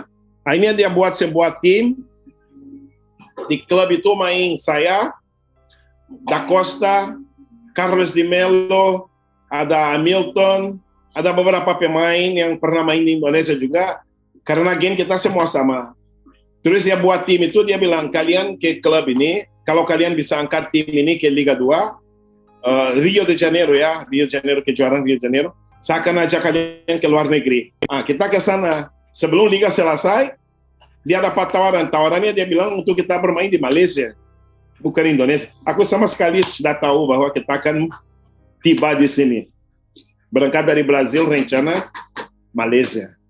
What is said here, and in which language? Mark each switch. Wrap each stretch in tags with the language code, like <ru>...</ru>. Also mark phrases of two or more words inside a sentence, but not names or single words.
<id>Akhirnya dia buat sebuah tim. Di klub itu main saya, Da Costa, Carlos Di Melo, ada Hamilton, ada beberapa pemain yang pernah main di Indonesia juga. Karena gen kita semua sama. Terus dia buat tim itu, dia bilang, kalian ke klub ini, kalau kalian bisa angkat tim ini ke Liga 2, Rio de Janeiro ya, Rio de Janeiro, kejuaraan Rio de Janeiro, saya akan ajak kalian ke luar negeri. Kita ke sana. Sebelum Liga selesai, dia dapat tawarannya dia bilang untuk kita bermain di Malaysia, bukan Indonesia. Aku sama sekali tidak tahu bahwa kita akan tiba di sini. Berangkat dari Brasil, rencana Malaysia.</id>